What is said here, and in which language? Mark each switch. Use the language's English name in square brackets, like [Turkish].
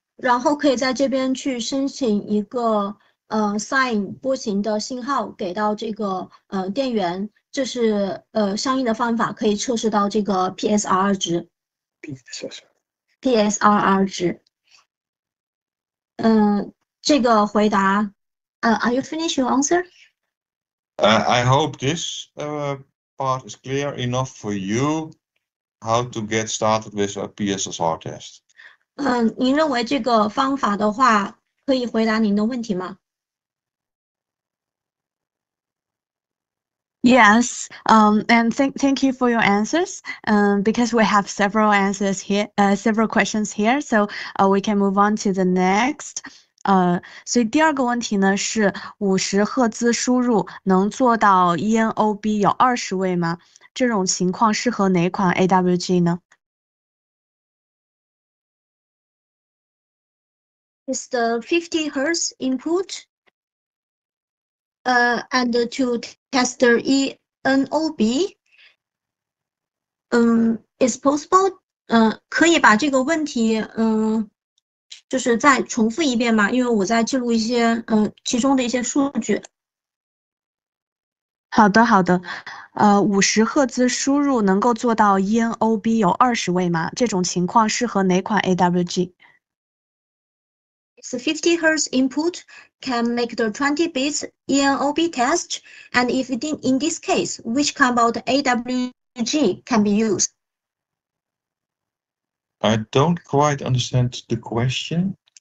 [Chinese] 然后可以在这边去申请一个sine 波形的信号给到这个电源，这是相应的方法可以测试到这个 PSRR 值。 PSRR 值。这个回答， [English] Are you finished your answer? I hope this part is clear enough for you how to get started with a PSRR test. [Chinese] 您认为这个方法的话可以回答您的问题吗？ [English] Yes, and thank you for your answers. Because we have several answers here, several questions here, so we can move on to the next. [Chinese] 所以第二个问题呢是50赫兹输入能做到 ENOB 有20位吗？这种情况适合哪款 AWG 呢？ [English] Is the 50 Hz input and to test the ENOB is possible? [Chinese] 可以把这个问题就是再重复一遍吗？因为我在记录一些其中的一些数据。好的，50赫兹输入能够做到 ENOB 有20位吗？这种情况适合哪款 AWG？ [English] the 50 Hz input can make the 20 bits ENOB test, and if in this case, which kind of AWG can be used? I don't quite understand the question.